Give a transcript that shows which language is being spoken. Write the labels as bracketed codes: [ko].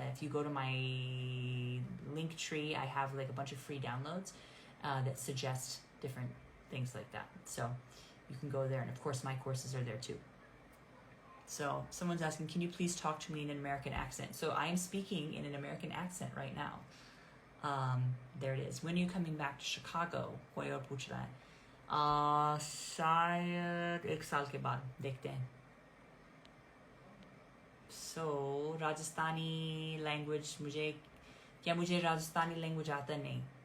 [en] If you go to my link tree, I have like a bunch of free downloads that suggest different things like that. So you can go there, and of course my courses are there too. So someone's asking, can you please talk to me in an American accent? So I am speaking in an American accent right now. There it is. When are you coming back to Chicago? [hi] कोई और पूछ रहा है. शायद 1 साल के बाद, देखते हैं. So Rajasthani language, मुझे Rajasthani language आता नहीं.